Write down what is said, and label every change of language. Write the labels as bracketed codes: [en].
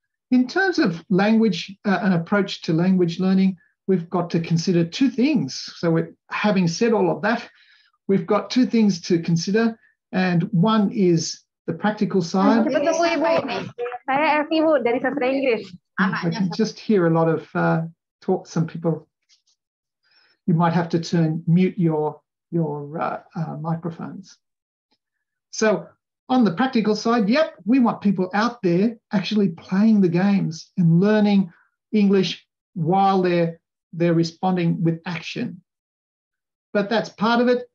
[en] In terms of language, an approach to language learning, we've got to consider two things. So having said all of that, we've got two things to consider, and one is the practical side. [id] Saya Elvi, Bu, dari Sastra Inggris. [en] I can just hear a lot of talk. Some people, you might have to mute your microphones. So on the practical side, yep, we want people out there actually playing the games and learning English while they're responding with action. But that's part of it.